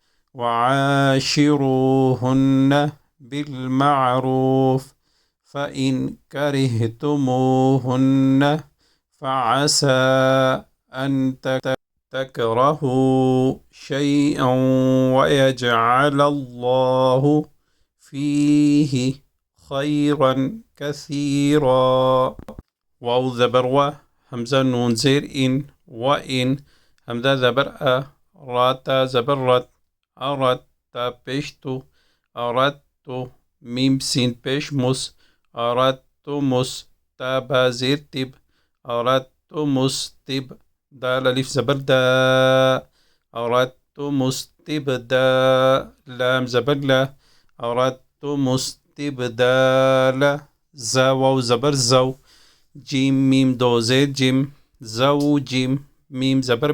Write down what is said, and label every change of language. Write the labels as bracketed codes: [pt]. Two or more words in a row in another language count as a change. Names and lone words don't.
[ar] وعاشروهن بالمعروف فإن كرهتموهن فعسى أن تكرهوا شيئا ويجعل الله فيه خيرا كثيرا [ur] واو زبر و حمزة نون زیر ان و ان حمزة زبر راتا زبر رت ارت تا پیش تو اردت میم سین پیش مس اردت مس تا با زیر تب اردت مستب دال الف زبر دا اردت مستبدا لام زبر لا اردت مستبدال زا واو زبر زو جیم میم دو زیر جم زو جم میم زبر